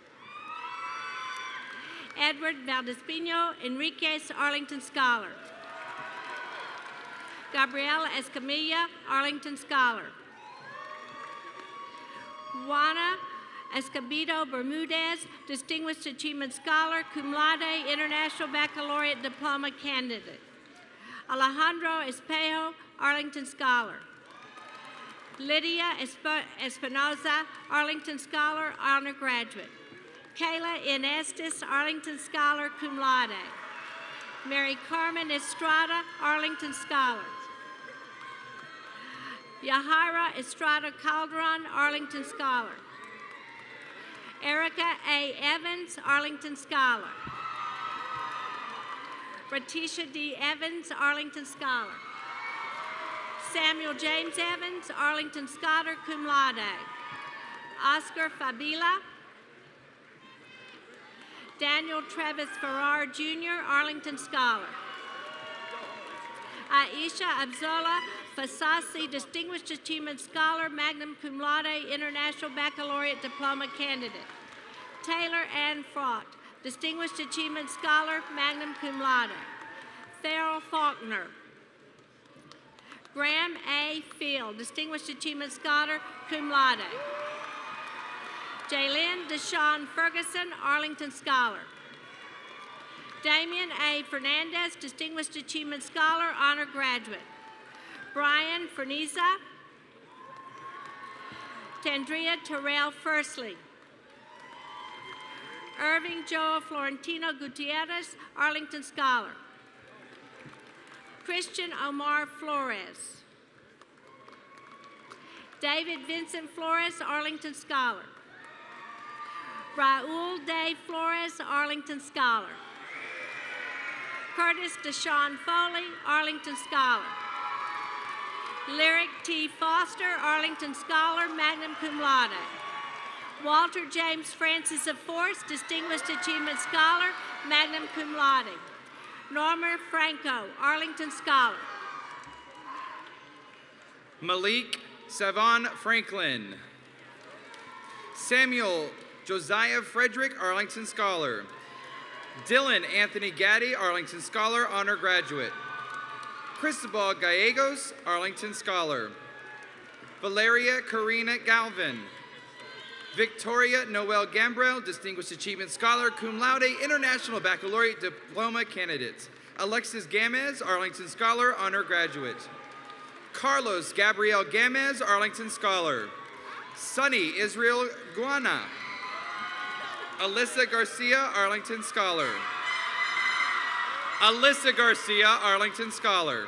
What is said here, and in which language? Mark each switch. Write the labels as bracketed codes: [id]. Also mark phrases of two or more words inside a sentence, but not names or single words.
[en] Edward Valdespino Enriquez, Arlington Scholar. Gabriela Escamilla, Arlington Scholar. Juana Escobedo Bermudez, Distinguished Achievement Scholar, [la] cum laude, [en] International Baccalaureate Diploma Candidate. Alejandro Espejo, Arlington Scholar. Lydia Espinoza, Arlington Scholar, Honor Graduate. Kayla N. Estes, Arlington Scholar, [la] cum laude. [en] Mary Carmen Estrada, Arlington Scholar. Yahaira Estrada Calderon, Arlington Scholar. Erica A. Evans, Arlington Scholar. Ratisha D. Evans, Arlington Scholar. Samuel James Evans, Arlington Scholar, [la] cum laude. [en] Oscar Fabila. Daniel Travis Farrar, Jr., Arlington Scholar. Aisha Abzola Fasasi, Distinguished Achievement Scholar, [la] magna cum laude, [en] International Baccalaureate Diploma Candidate. Taylor Ann Fraught, Distinguished Achievement Scholar, [la] magna cum laude. [en] Farrell Faulkner. Graham A. Field, Distinguished Achievement Scholar, [la] cum laude. [en] Jaylyn Deshawn Ferguson, Arlington Scholar. Damian A. Fernandez, Distinguished Achievement Scholar, Honor Graduate. Brian Ferniza. Tandria Terrell Firsley. Irving Joe Florentino Gutierrez, Arlington Scholar. Christian Omar Flores. David Vincent Flores, Arlington Scholar. Raul De Flores, Arlington Scholar. Curtis Deshawn Foley, Arlington Scholar. Lyric T. Foster, Arlington Scholar, [la] magna cum laude. [en] Walter James Francis of Force, Distinguished Achievement Scholar, [la] magna cum laude. [en] Norma Franco, Arlington Scholar. Malik Savon Franklin. Samuel Josiah Frederick, Arlington Scholar. Dylan Anthony Gaddy, Arlington Scholar, Honor Graduate. Cristobal Gallegos, Arlington Scholar. Valeria Karina Galvin. Victoria Noel Gambrell, Distinguished Achievement Scholar, [la] cum laude, [en] International Baccalaureate Diploma Candidate. Alexis Gamez, Arlington Scholar, Honor Graduate. Carlos Gabriel Gamez, Arlington Scholar. Sunny Israel Guana. Alyssa Garcia, Arlington Scholar. Alyssa Garcia, Arlington Scholar.